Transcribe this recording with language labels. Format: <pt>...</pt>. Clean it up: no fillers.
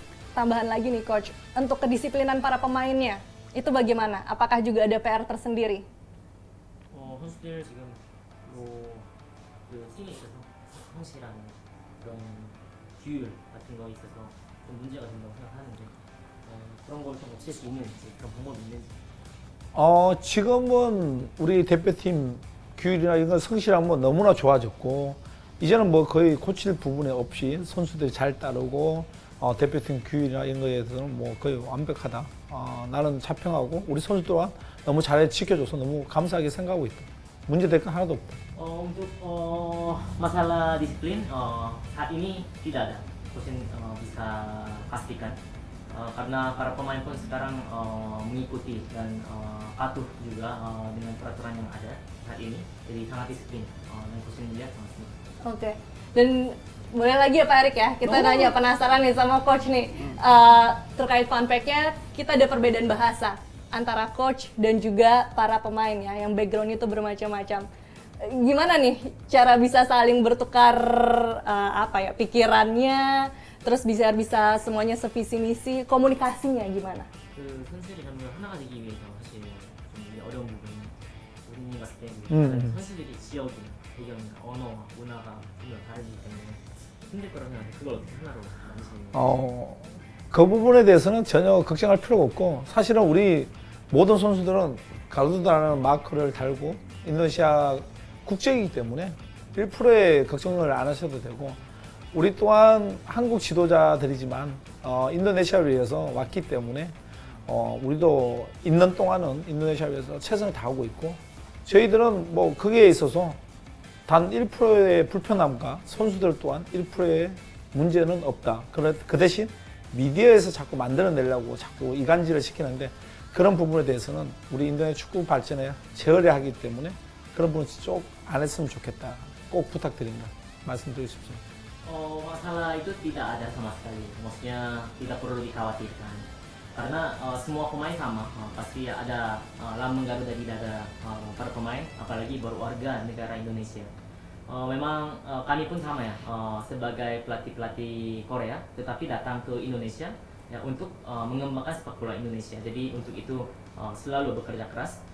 <id>Tambahan lagi nih Coach, untuk kedisiplinan para pemainnya itu bagaimana? Apakah juga ada PR tersendiri?</id> <ko>선수들 지금 그 팀에 있어서 성실한 그런 규율 같은 거 있어서 좀 문제가 된다고 생각하는데, 그런 걸 좀 없앨 수 있는지, 그런 방법이 있는지. 지금은 우리 대표팀 규율이나 이런 성실함은 너무나 좋아졌고, 이제는 뭐 거의 고칠 부분이 없이 선수들이 잘 따르고, 대표팀 규율이나 이런 거에 대해서는 뭐 거의 완벽하다. 나는 자평하고 우리 선수 또한 너무 잘 지켜줘서 너무 감사하게 생각하고 있다. 문제될 건 하나도 없다.</ko> <id>Untuk masalah disiplin saat ini tidak ada, Coach bisa pastikan, karena para pemain pun sekarang mengikuti dan patuh juga dengan peraturan yang ada saat ini, jadi sangat disiplin dan Coach melihat sangat disiplin. Oke. Dan boleh lagi ya Pak Erik ya, kita nanya penasaran nih sama Coach nih, terkait fun fact-nya, kita ada perbedaan bahasa antara Coach dan juga para pemain ya, yang background itu bermacam-macam. Gimana nih cara bisa saling bertukar pikirannya, terus bisa semuanya sevisi misi, komunikasinya gimana?</id> <ko>그 선수들이 전부 하나가 되기 위해서 사실 좀 어려운 부분이 우리 봤을 때 선수들이 지역이나 배경이나 언어와 문화가 전부 다르기 때문에 힘들 거라고 생각하는데, 그걸 어떻게 하나로 만드시는 그 부분에 대해서는 전혀 걱정할 필요가 없고, 사실은 우리 모든 선수들은 가르도다라는 마크를 달고 인도네시아 국적이기 때문에 1%의 걱정을 안 하셔도 되고, 우리 또한 한국 지도자들이지만 인도네시아를 위해서 왔기 때문에 우리도 있는 동안은 인도네시아를 위해서 최선을 다하고 있고, 저희들은 뭐 그게 있어서 단 1%의 불편함과 선수들 또한 1%의 문제는 없다. 그 대신 미디어에서 자꾸 만들어내려고 자꾸 이간질을 시키는데, 그런 부분에 대해서는 우리 인도네시아 축구 발전에 제어를 하기 때문에 그런 부분 쪽 안 했으면 좋겠다. 꼭 부탁드립니다. 말씀드리고 싶습니다.</ko> <id>Masalah itu tidak ada sama sekali, maksudnya tidak perlu dikhawatirkan, karena semua pemain sama, pasti ada lambang Garuda di dada para pemain, apalagi baru warga negara Indonesia. Memang kami pun sama ya, sebagai pelatih Korea, tetapi datang ke Indonesia ya untuk mengembangkan sepak bola Indonesia. Jadi untuk itu selalu bekerja keras</id>